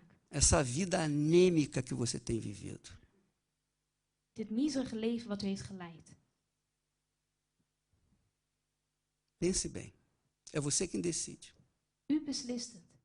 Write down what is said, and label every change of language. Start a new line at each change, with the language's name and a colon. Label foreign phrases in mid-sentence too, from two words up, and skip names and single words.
Portuguese: Essa vida anêmica que você tem vivido.
Dutch: Dit miserige leven wat u heeft geleid.
Portuguese: Pense bem. É você quem decide.
Dutch: U beslist het.